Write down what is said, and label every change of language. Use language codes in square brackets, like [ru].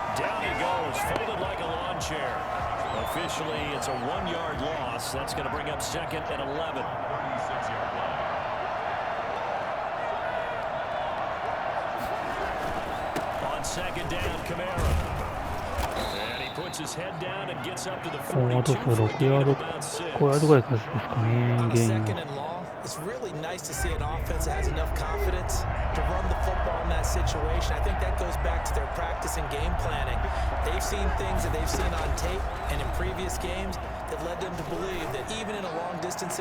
[en] Down he goes, folded like a lawn chair. Officially, it's a 1-yard loss. That's going to bring up 2nd and 11. On 2nd down, Kamara. And he puts his head down and gets up to the 42. [ja] 6ヤード、5ヤードぐらいですかね、ゲイン。 [en] Second and long, it's really nice to see an offense that has enough confidence to run the football in that situation. I think that goes back to their practice and game planning. They've seen things that they've seen on tape and in previous games that led them to believe that even in a long distance